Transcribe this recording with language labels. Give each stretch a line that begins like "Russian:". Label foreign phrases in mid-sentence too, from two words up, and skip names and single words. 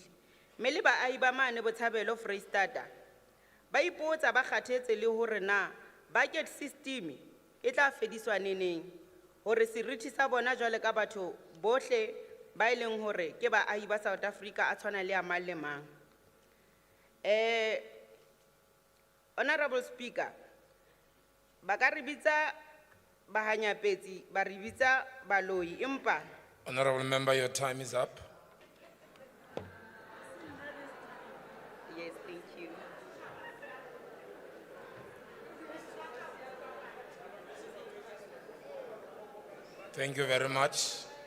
Southern Sotho: Mme le baahi ba mane Botshabelo Freistata ba ipotsa ba kgathetse le hore na
English: budget system
Southern Sotho: e tla fediswa neneng hore seriti sa bona jwale ka batho bohle ba ileng hore ke baahi ba South Africa a tshwana le a mang le mang.
English: Honorable Speaker,
Southern Sotho: ba ka re bitsa bahanyapetsi ba re bitsa baloi empa.
English: Honorable Member, your time is up. Yes, thank you. Thank you very much.